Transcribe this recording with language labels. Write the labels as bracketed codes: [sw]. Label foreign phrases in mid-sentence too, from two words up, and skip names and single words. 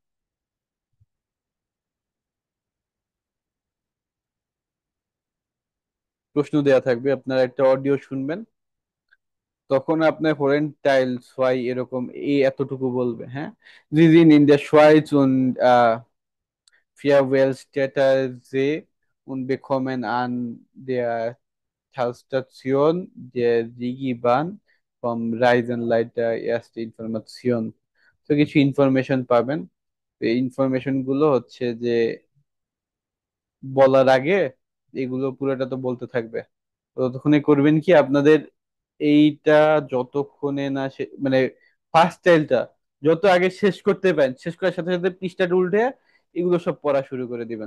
[bn] প্রশ্ন দেয়া থাকবে, আপনারা একটা অডিও শুনবেন। তখন আপনার [de] Hören Teil zwei [bn] এরকম এই এতটুকু বলবে, হ্যাঁ। [de] Sie sind in der Schweiz und Feuerwehrstätte und bekommen an der Talstation der Regibahn vom Reisenleiter erste Information। [bn] তো কিছু ইনফরমেশন পাবেন। এই ইনফরমেশন গুলো হচ্ছে যে বলার আগে এগুলো পুরোটা তো বলতে থাকবে। তো ততক্ষণে করবেন কি আপনাদের এইটা যতক্ষণে না মানে ফার্স্ট টাইলটা যত আগে শেষ করতে পারেন, শেষ করার সাথে সাথে পৃষ্ঠাটা উল্টে এগুলো সব পড়া শুরু করে দিবেন।